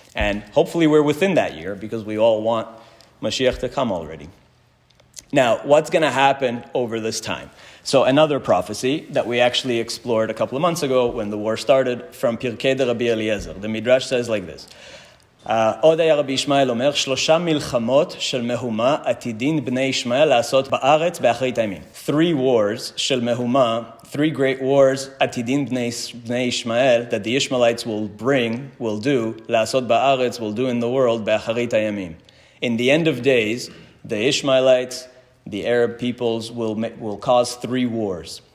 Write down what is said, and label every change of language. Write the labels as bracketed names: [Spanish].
[English] And hopefully we're within that year because we all want Mashiach to come already. Now, what's going to happen over this time? So another prophecy that we actually explored a couple of months ago when the war started from Pirkei de Rabbi Eliezer. The Midrash says like this. [Hebrew] עוד היה רבי ישמעאל אומר, 3 מלחמות של מהומה עתידין בני ישמעאל לעשות בארץ באחרית הימים. [English] 3 wars [Hebrew] של מהומה, [English] 3 great wars [Hebrew] עתידין בני ישמעאל [English] that the Ishmaelites will do, [Hebrew] לעשות בארץ, [English] will do in the world [Hebrew] באחרית הימים. [English] In the end of days, the Ishmaelites, the Arab peoples will cause 3 wars.